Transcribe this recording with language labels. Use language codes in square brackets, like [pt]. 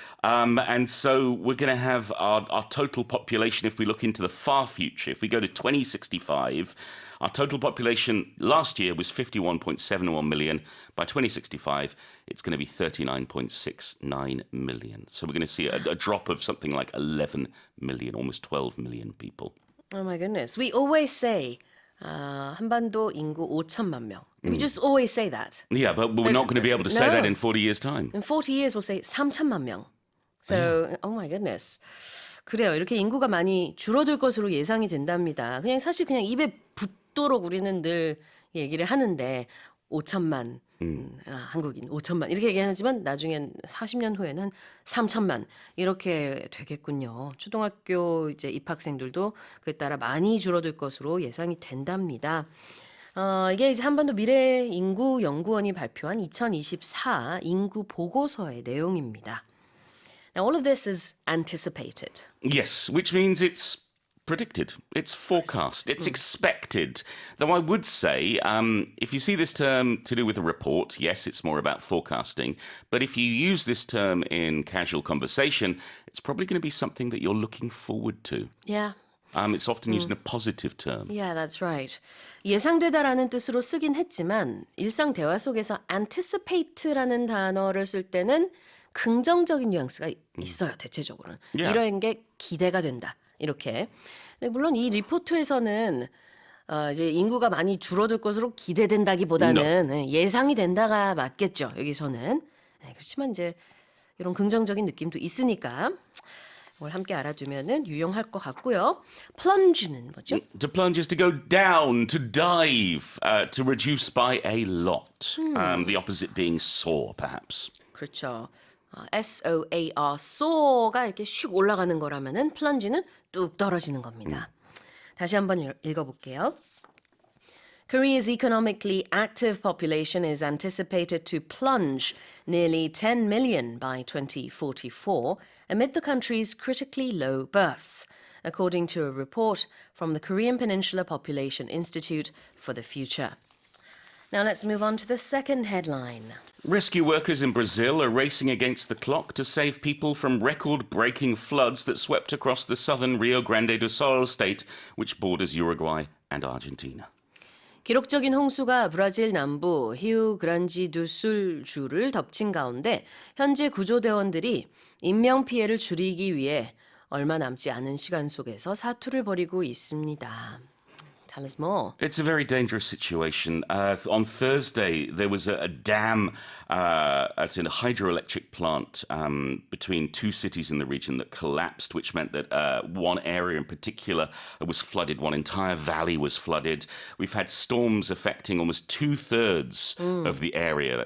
[en] And so we're going to have our total population, if we look into the far future, if we go to 2065, our total population last year was 51.71 million. By 2065, it's going to be 39.69 million. So we're going to see a drop of something like 11 million, almost 12 million people. Oh my goodness. We always say [ko] 한반도 인구 5천만 명. [en] We just always say that. Yeah, but we're not going to be able to say No. that in 40 years' time. In 40 years, we'll say [ko] 3천만 명. [en] So, oh my goodness. [ko] 그래요. 이렇게 인구가 많이 줄어들 것으로 예상이 된답니다. 그냥 사실 그냥 입에 붙도록 우리는 늘 얘기를 하는데 5천만 한국인 5천만 이렇게 얘기하지만 나중엔 40년 후에는 3천만 이렇게 되겠군요. 초등학교 이제 입학생들도 그에 따라 많이 줄어들 것으로 예상이 된답니다. 이게 이제 한반도 미래 인구 연구원이 발표한 2024 인구 보고서의 내용입니다. [en] Now, all of this is anticipated. Yes, which means it's predicted, it's forecast, it's expected. Though I would say, if you see this term to do with a report, yes, it's more about forecasting. But if you use this term in casual conversation, it's probably going to be something that you're looking forward to. Yeah. It's often used in a positive term. Yeah, that's right. [ko] 예상되다라는 뜻으로 쓰긴 했지만 일상 대화 속에서 anticipate라는 단어를 쓸 때는 긍정적인 뉘앙스가 있어요. 대체적으로는. [en] Yeah. [ko] 이런 게 기대가 된다. 이렇게. 근데 물론 이 리포트에서는 이제 인구가 많이 줄어들 것으로 기대된다기보다는 예상이 된다가 맞겠죠. 여기서는. 그렇지만 이제 이런 긍정적인 느낌도 있으니까 뭘 함께 알아두면은 유용할 것 같고요. plunge는 뭐죠? [en] To plunge is to go down, to dive, to reduce by a lot. The opposite being soar, perhaps. [ko] 그렇죠. SOAR, soar가 이렇게 슉 올라가는 거라면은 plunge는 뚝 떨어지는 겁니다. 다시 한번 읽어볼게요. [en] Korea's economically active population is anticipated to plunge nearly 10 million by 2044 amid the country's critically low births, according to a report from the Korean Peninsula Population Institute for the Future. Now let's move on to the second headline. Rescue workers in Brazil are racing against the clock to save people from record-breaking floods that swept across the southern Rio Grande do Sul state, which borders Uruguay and Argentina. [ko] 기록적인 홍수가 브라질 남부 히우 그란지두술 주를 덮친 가운데 현재 구조대원들이 인명 피해를 줄이기 위해 얼마 남지 않은 시간 속에서 사투를 벌이고 있습니다. [en] Tell us more. It's a very dangerous situation. On Thursday, there was a dam at a hydroelectric plant between two cities in the region that collapsed, which meant that one area in particular was flooded. One entire valley was flooded. We've had storms affecting almost two-thirds of the area.